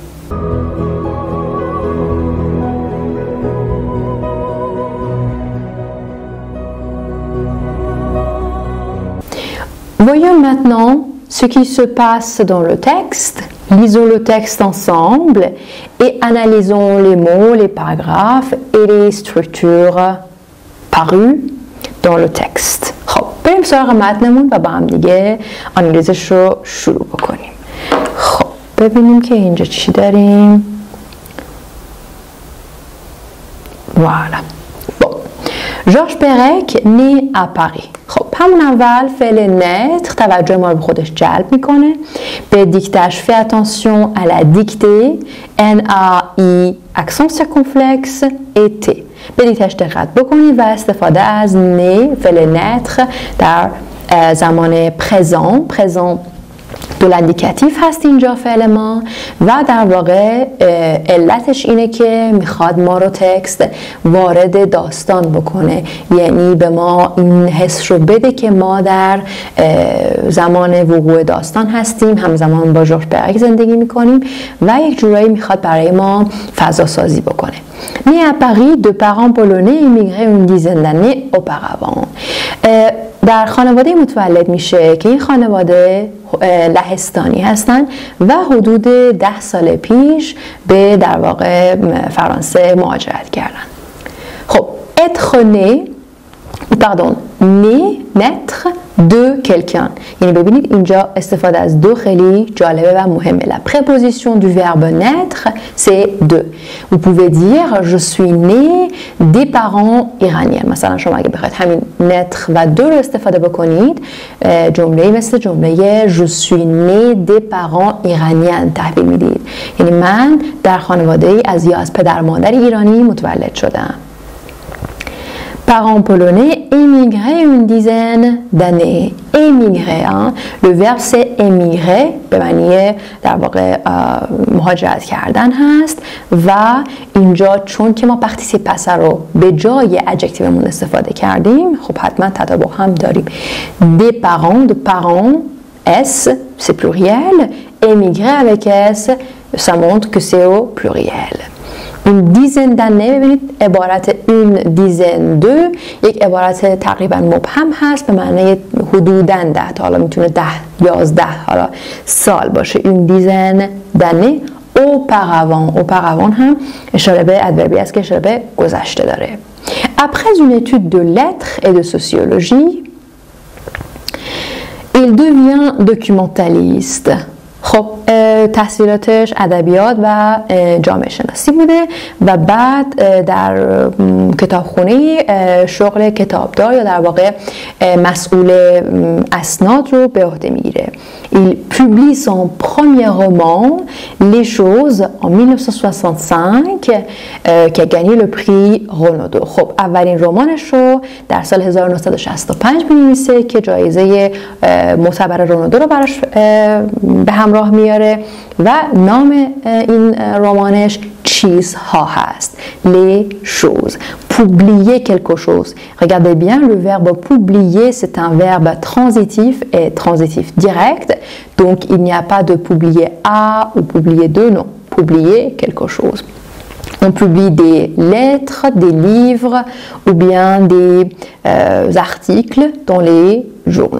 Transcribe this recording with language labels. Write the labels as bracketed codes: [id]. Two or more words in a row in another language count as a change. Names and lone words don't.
[fr] Voyons maintenant ce qui se passe dans le texte. Lisons le texte ensemble et analysons les mots, les paragraphes et les structures parues dans le texte. [fa] خب بریم سراغ متنمون و با هم دیگه آنالیزش رو شروع بکنیم. خب ببینیم که اینجا چی داریم. [fr] Voilà. Bon. Georges Perec né à Paris. [fa] خب همون اول فعل نتر توجه ما رو به خودش جلب میکنه. به دیکتهش [fr] fais attention à la dictée N-A-I accent circonflexe et T. [fa] به دیکتهش دقت بکنید و استفاده از نه فعل نتر در زمان [fr] présent de indicatif [fa] هست اینجا فعل ما و در واقع علتش اینه که میخواد ما رو تکست وارد داستان بکنه، یعنی به ما این حس رو بده که ما در زمان وقوع داستان هستیم، همزمان با ژورژ پرک زندگی میکنیم و یک جورایی میخواد برای ما فضا سازی بکنه. [fr] Né à Paris, de parents polonais immigrés une dizaine d'années auparavant. [fa] در خانواده متولد میشه که این خانواده لهستانی هستن و حدود 10 سال پیش به در واقع فرانسه مهاجرت کردن. [fr] خب être né naître de quelqu'un. [fa] یعنی ببینید اینجا استفاده از دو خیلی جالبه و مهمه. [fr] La préposition du verbe naître c'est de. Vous pouvez dire je suis né des parents iraniens. [fa] مثلا شما اگه بخواید همین naître و de رو استفاده بکنید جمله مثل جمله [fr] je suis né des parents iraniens [fa] تحویل میدید. یعنی من در خانواده ای از پدر مادر ایرانی متولد شدم. [fr] Parents polonais émigrés une dizaine d'années. Émigrer, hein? Le verbe c'est émigrer [fa] به معنی در واقع مهاجرت کردن هست و اینجا چون که ما [fr] participe passé [fa] رو به جای adjectivemون استفاده کردیم خب حتما تطابق هم داریم. [fr] Des parents, de parents, S c'est pluriel. Émigrer avec S ça montre que c'est au pluriel. Une dizaine d'années [fa] ببینید عبارت [fr] une dizaine de [fa] یک عبارت تقریبا مبهم هست به معنی حدوداً 10 تا حالا میتونه 10 11 حالا سال باشه. [fr] une dizaine d'années auparavant [fa] هم اشاره به ادوربی است که اشاره به گذشته داره. [fr] Après une étude de lettres et de sociologie il devient documentaliste. [fa] خب تحصیلاتش ادبیات و جامعه شناسی بوده و بعد در کتابخونه شغل کتابدار یا در واقع مسئول اسناد رو به عهده میگیره. [fr] Il publie son premier roman, Les choses, en 1965, qui a gagné le prix Renaudot. [fa] خب اولین رمانش رو در سال 1965 می‌نویسه که جایزه معتبر رونودو رو براش به همراه میاره و نام این رمانش چیزها هست. [fr] Les choses. Publier quelque chose. Regardez bien, le verbe publier, c'est un verbe transitif et transitif direct. Donc, il n'y a pas de publier à ou publier de, non. Publier quelque chose. On publie des lettres, des livres ou bien des articles dans les journaux.